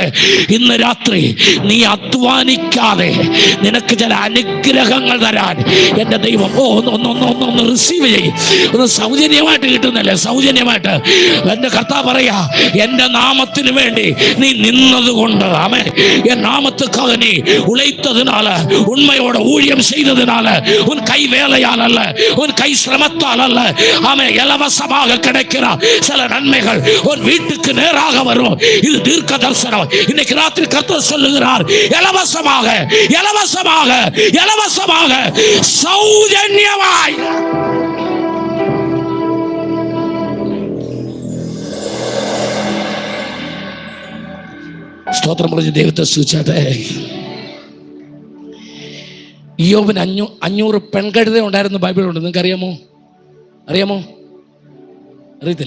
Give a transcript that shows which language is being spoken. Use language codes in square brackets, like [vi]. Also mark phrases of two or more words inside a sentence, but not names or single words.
[ml] ഇന്ന് രാത്രി നീ അധ്വാനിക്കാതെ നിനക്ക് ചില അനുഗ്രഹങ്ങൾ തരാൻ എൻ്റെ ദൈവം ഒന്ന് റിസീവ് ചെയ്യും. ഒന്ന് സൗജന്യമായിട്ട് കിട്ടുന്നല്ലേ, സൗജന്യമായിട്ട്. എൻ്റെ കർത്താവ് പറയാ, എൻ്റെ നാമത്തിന് വേണ്ടി നീ നിന്നതുകൊണ്ട്, ആമേൻ, എൻ [ta] നാമத்துக்காக நீ உழைத்ததுனால, உண்மையோட ஊழியம் செய்ததுனால, உன் கை வேலையால் அல்ல, உன் கை சிரமத்தால் அல்ல, ஆமென், இலவசமாக கிடைக்கிற சில நன்மைகள் உன் வீட்டுக்கு நேராக வரும். இது தீர்க்க தரிசனம். இன்னைக்கு ராத்திரி கர்த்தர் சொல்லுகிறார், இலவசமாக இலவசமாக இலவசமாக சௌஜன்யமாய். [ml] സ്തോത്രം പറഞ്ഞ് ദൈവത്തെ സ്തുതിച്ചാട്ടെ. ഇയ്യോബിന് 500 പെൺകഴുത ഉണ്ടായിരുന്നു ബൈബിളുണ്ട്. നിങ്ങൾക്ക് അറിയാമോ? അറിയത്തില്ല.